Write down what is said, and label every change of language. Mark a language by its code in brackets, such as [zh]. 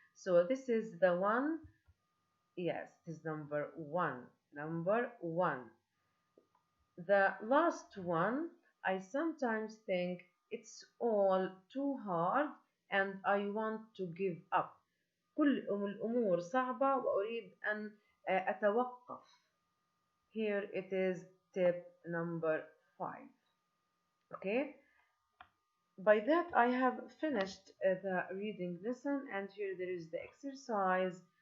[en] So this is the one. Yes, it is number 1. Number 1. The last one, I sometimes think it's all too hard and I want to give up. [ar] كل الأمور صعبة وأريد أن أتوقف. [en] Here it is tip number 5. Okay, by that I have finished the reading lesson, and here there is the exercise.